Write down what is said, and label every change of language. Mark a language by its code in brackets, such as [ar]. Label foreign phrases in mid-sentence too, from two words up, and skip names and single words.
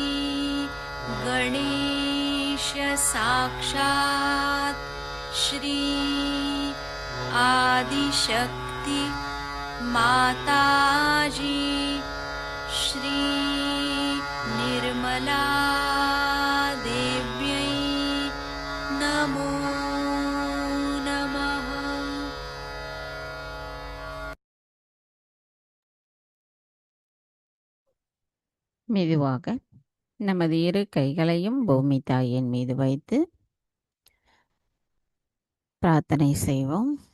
[sa] गणेश साक्षात् श्री आदिशक्ति माताजी श्री निर्मला देव्यै नमो नमः। [ta] மெதுவாக நமது இரு கைகளையும் பூமி தாயின் மீது வைத்து பிரார்த்தனை செய்வோம்.